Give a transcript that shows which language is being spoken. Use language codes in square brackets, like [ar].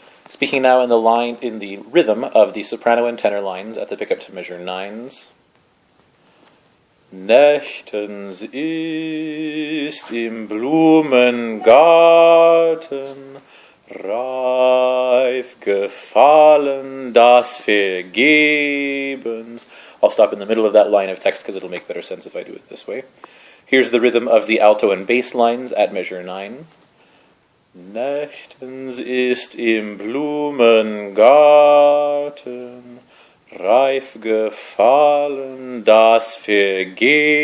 [en] Speaking now in the rhythm of the soprano and tenor lines at the pickup to measure 9s. [de] Nächtens ist im Blumengarten reif gefallen, das vergebens. [en] I'll stop in the middle of that line of text because it'll make better sense if I do it this way. Here's the rhythm of the alto and bass lines at measure 9. [de] Nächtens ist im Blumengarten reif gefallen, das vergebens.